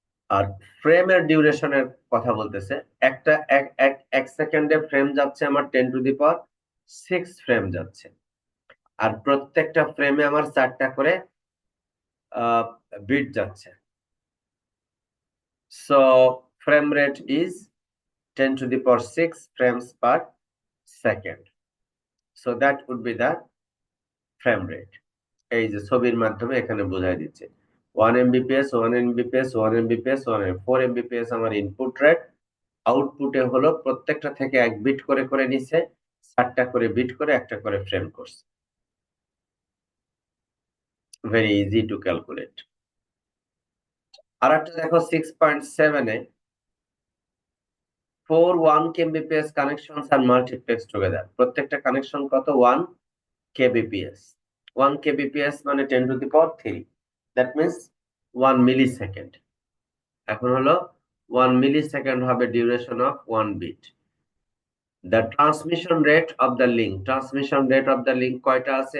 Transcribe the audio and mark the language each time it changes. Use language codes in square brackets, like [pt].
[bn] আর ফ্রেমের ডিউরেশনের কথা বলতেছে, একটা এক সেকেন্ডে ফ্রেম যাচ্ছে আমার 10⁶ ফ্রেম যাচ্ছে, আর প্রত্যেকটা ফ্রেমে আমার 4টা করে বিট যাচ্ছে। [en] So frame rate is 10⁶ frames per second. So that would be the frame rate. [bn] এই যে ছবির মাধ্যমে এখানে বোঝাই দিচ্ছে 1 Mbps 1 Mbps 1 Mbps 4 Mbps আমার ইনপুট রেট, আউটপুটে হলো প্রত্যেকটা থেকে 1 বিট করে করে নিছে, 4টা করে বিট করে একটা করে ফ্রেম করছে। [en] Very easy to calculate. [bn] আর একটা দেখো 6.7-এ 4 1 kbps [en] connections are multiplexed together. [bn] প্রত্যেকটা কানেকশন কত? 1 kbps। 1 kbps মানে 10 to the power 3, that means 1 millisecond. এখন হলো 1 মিলিসেকেন্ড হবে duration of 1 bit. [en] the transmission rate of the link, transmission rate of the link [bn] কয়টা আছে?